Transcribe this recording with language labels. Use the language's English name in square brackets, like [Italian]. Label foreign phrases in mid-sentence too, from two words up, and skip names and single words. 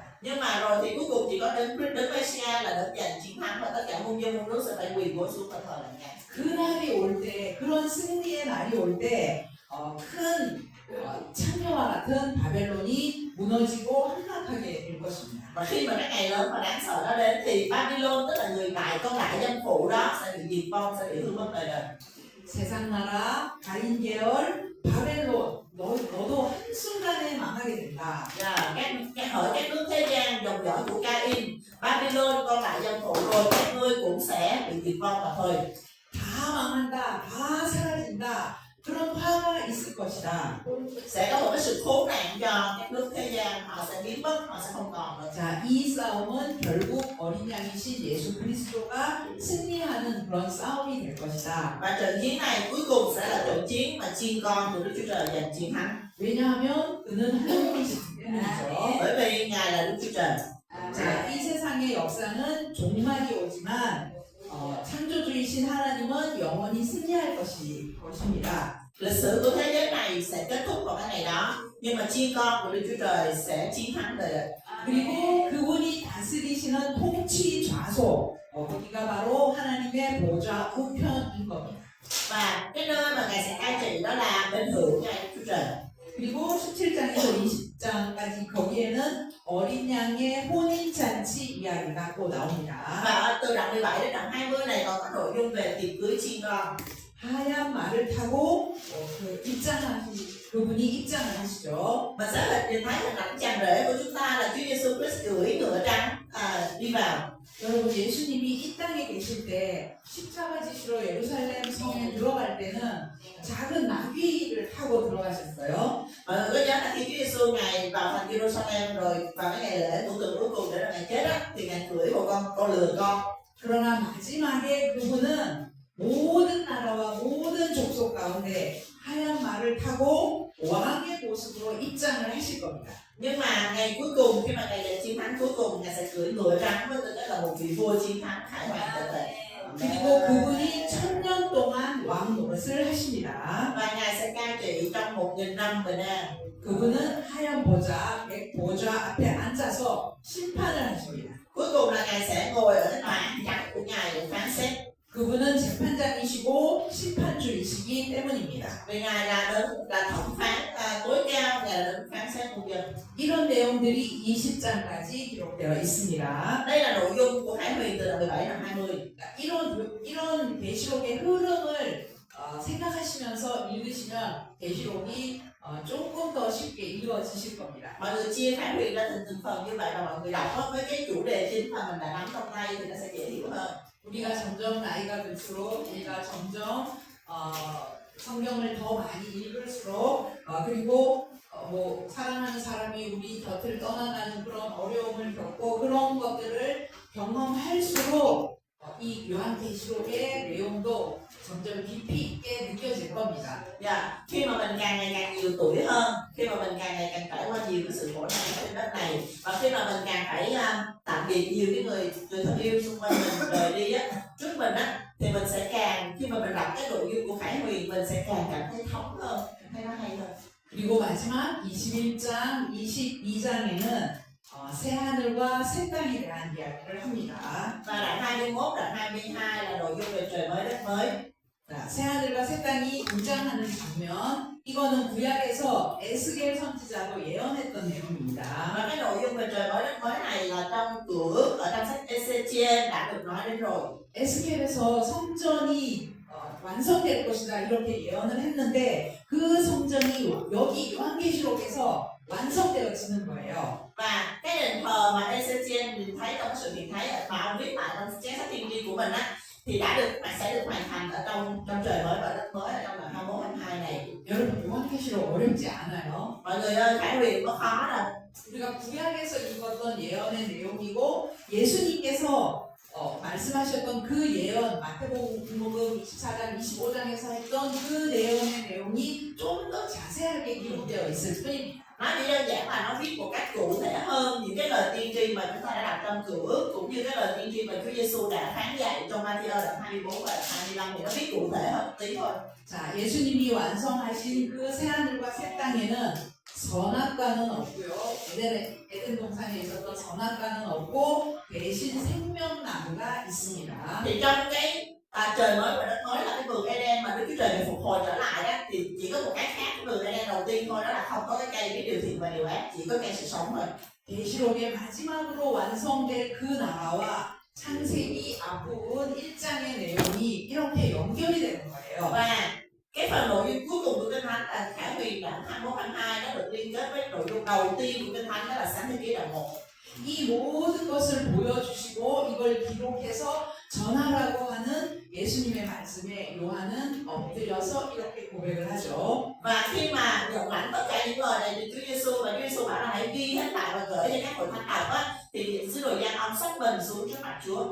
[Vietnamese] Nhưng mà rồi thì cuối cùng chỉ có đến Messiah là được giành chiến thắng và tất cả muôn dân muôn nước sẽ phải quỳ gối xuống và thờ lạy Ngài. [Korean] 그날이 올 때, 그런 승리의 날이 올 때, 큰 창녀와 같은 바벨론이 무너지고 함락하게 될 것입니다. [Vietnamese] Và khi mà cái ngày lớn và đáng sợ đó đến thì Babylon, tức là người đại con đại dân phụ đó, sẽ bị diệt vong, sẽ bị hư mất đời đời. [Korean] 세상 나라, 가인 계열, 바벨론, 너도 한순간에 망하게 된다. [Vietnamese] Hỏi các nước thế gian dòng dõi của Cain, Babylon con đại dân phụ, rồi các ngươi cũng sẽ bị diệt vong mà thôi. [Korean] 다 망한다, 다 사라진다. 그런 화가 있을 것이다. [Vietnamese] Sẽ có một cái sự khốn nạn cho các nước thế gian, họ sẽ biến mất, họ sẽ không còn nữa. [Korean] 자, 이 싸움은 결국 어린 양이신 예수 그리스도가 승리하는 그런 싸움이 될 것이다. [Vietnamese] Và trận chiến này cuối cùng sẽ là trận chiến mà chiên con của Đức Chúa Trời giành chiến thắng. [Korean] 왜냐하면 그는 하나님이시기 때문이죠. [Vietnamese] Bởi vì Ngài là Đức Chúa Trời. [Korean] 자, 이 세상의 역사는 종말이 오지만 창조주이신 하나님은 영원히 승리할 것입니다. [Vietnamese] Lịch sử của thế giới này sẽ kết thúc vào cái ngày đó, nhưng mà chiên con của Đức Chúa Trời sẽ chiến thắng đời đời. [Korean] 그리고 그분이 다스리시는 통치 좌소, 거기가 바로 하나님의 보좌 우편인 겁니다. [Vietnamese] Và cái nơi mà Ngài sẽ cai trị đó là bên hữu Ngài Đức Chúa Trời. [Korean] 그리고 17장에서 20장까지 거기에는 어린 양의 혼인잔치 이야기가 또 나옵니다. [Vietnamese] Và từ đoạn 17 đến đoạn 20 này còn có nội dung về tiệc cưới chiên con. [Korean] 하얀 말을 타고 그분이 입장을 하시죠. [Vietnamese] Mình sẽ nhìn thấy hình ảnh chàng rể của chúng ta là Chúa Giêsu Christ cưỡi ngựa trắng đi vào. [Korean] 여러분, 예수님이 이 땅에 계실 때 십자가 지시로 예루살렘 성에 들어갈 때는 작은 나귀를 타고 들어가셨어요. [Vietnamese] Mọi người có nhớ là khi Chúa Giêsu Ngài vào thành Jerusalem rồi vào cái ngày lễ của tuần cuối cùng để là Ngài chết á, thì Ngài cưỡi một con lừa con. [Korean] 그러나 마지막에 그분은 모든 나라와 모든 족속 가운데 하얀 말을 타고 왕의 모습으로 입장을 하실 겁니다. [Vietnamese] Nhưng mà ngày cuối cùng, khi mà Ngài giành chiến thắng cuối cùng, Ngài sẽ cưỡi ngựa trắng với tư cách là một vị vua chiến thắng khải hoàn tận tệ. [Korean] 그리고 그분이 1000년 동안 왕 노릇을 하십니다. [Vietnamese] Và Ngài sẽ cai trị trong 1000 năm bình an. [Korean] 그분은 하얀 보좌, 보좌 앞에 앉아서 심판을 하십니다. [Vietnamese] Cuối cùng là Ngài sẽ ngồi ở cái tòa án trắng của Ngài để phán xét. [Korean] 그분은 재판장이시고 심판주이시기 때문입니다. [Vietnamese] Vì Ngài là thẩm phán tối cao, Ngài là đấng phán xét muôn dân. [Korean] 이런 내용들이 20장까지 기록되어 있습니다. [Vietnamese] Đây là nội dung của Khải Huyền từ đoạn 17 đến 20. [Korean] 이런 계시록의 흐름을 생각하시면서 읽으시면 계시록이 조금 더 쉽게 읽어지실 겁니다. [Vietnamese] Mọi người chia Khải Huyền ra từng phần như vậy và mọi người đọc với cái chủ đề chính mà mình đã nắm trong tay thì nó sẽ dễ hiểu hơn. [Korean] 우리가 점점 나이가 들수록 우리가 점점 성경을 더 많이 읽을수록 그리고 뭐 사랑하는 사람이 우리 곁을 떠나가는 그런 어려움을 겪고 그런 것들을 경험할수록 이 요한계시록의 내용도 점점 깊이 있게 느껴질 겁니다. [Vietnamese] Khi mà mình càng ngày càng nhiều tuổi hơn, khi mà mình càng ngày càng trải qua nhiều cái sự khổ nạn trên đất này, và khi mà mình càng phải tạm biệt nhiều cái người thân yêu xung quanh mình rời đi trước mình thì mình sẽ càng, khi mà mình đọc cái nội dung của Khải Huyền, mình sẽ càng cảm thấy thấm hơn, thấy nó hay hơn. [Korean] 그리고 마지막 21장, 22장에는 새 하늘과 새 땅에 대한 이야기를 합니다. [Vietnamese] Và đoạn 21, đoạn 22 là nội dung về trời mới đất mới. [Korean] 새 하늘과 새 땅이 등장하는 장면, 이거는 구약에서 에스겔 선지자도 예언했던 내용입니다. [Vietnamese] Và cái nội dung về trời mới đất mới này là trong Cựu Ước, ở trong sách Ê-xê-chiên đã được nói đến rồi. [Korean] 에스겔에서 성전이 완성될 것이다 이렇게 예언을 했는데 그 성전이 여기 요한계시록에서 완성되어지는 거예요. [Vietnamese] Và cái đền thờ mà Ê-xê-chiên nhìn thấy trong sự hiện thấy mà ông viết lại trong chép sách tiên tri của mình thì sẽ được hoàn thành ở trong trời mới và đất mới ở trong đoạn 21, 22 này. [Korean] 여러분, 요한계시록 어렵지 않아요? [Vietnamese] Mọi người ơi, Khải Huyền có khó đâu. [Korean] 우리가 구약에서 읽었던 예언의 내용이고 예수님께서 말씀하셨던 그 예언, 마태복음 24장, 25장에서 했던 그 예언의 내용이 좀 더 자세하게 기록되어 있을 뿐입니다. [Vietnamese] Nói đi đơn giản là nó viết một cách cụ thể hơn những cái lời tiên tri mà chúng ta đã đọc trong Cựu Ước, cũng như cái lời tiên tri mà Chúa Giêsu đã phán dạy trong Ma-thi-ơ đoạn 24 và đoạn 25 thì nó viết cụ thể hơn một tí thôi. [Korean] 자, 예수님이 완성하신 그 새하늘과 새 땅에는 선악과는 없고요. 에덴 동산에 있었던 선악과는 없고 대신 생명나무가 있습니다. [Vietnamese] Thì trong cái trời mới và đất mới là cái vườn Eden mà Đức Chúa Trời phục hồi trở lại đó, thì chỉ có một cái khác cái vườn Eden đầu tiên thôi, đó là không có cái cây biết điều thiện và điều ác, chỉ có cây sự sống thôi. [Korean] 계시록의 마지막으로 완성될 그 나라와 창세기 앞부분 1장의 내용이 이렇게 연결이 되는 거예요. [Vietnamese] Và cái phần nội dung cuối cùng của Kinh Thánh là Khải Huyền đoạn 21-22 nó được liên kết với nội dung đầu tiên của Kinh Thánh, đó là Sáng Thế Ký đoạn 1. [Korean] 이 모든 것을 보여주시고 이걸 기록해서 전하라고 하는 예수님의 말씀에 요한은 엎드려서 이렇게 고백을 하죠. [Vietnamese] Và khi mà nhận lãnh tất cả những lời này từ Chúa Giêsu và Chúa Giêsu bảo là hãy ghi hết lại và gửi cho các hội thánh đọc á, thì sứ đồ Giăng ông xách mình xuống trước mặt Chúa.